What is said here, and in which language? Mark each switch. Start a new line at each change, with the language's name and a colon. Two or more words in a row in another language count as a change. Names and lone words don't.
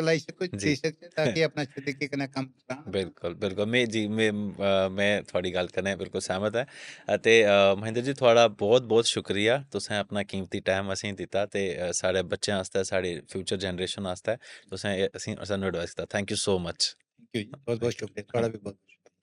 Dogri: जी। देई सकचै ताकि अपना अच्छे तरीके कन्नै कम्म चलान अपना। बिल्कुल, बिल्कुल। मैं थुआढ़ी गल्ल कन्नै बिल्कुल सैह्मत ऐ ते महेंद्र जी थुआढ़ा बहुत-बहुत शुक्रिया। तुसें अपना कीमती टाइम असेंगी दित्ता ते साढ़े बच्चें आस्तै, साढ़ी फ्यूचर जनरेशन आस्तै तुसें सानूं एडवाइस दित्ता।
English: thank you so much. thank you
Dogri: जी, बहुत-बहुत थैंक शुक्रिया, यू। थुआढ़ा बी बहुत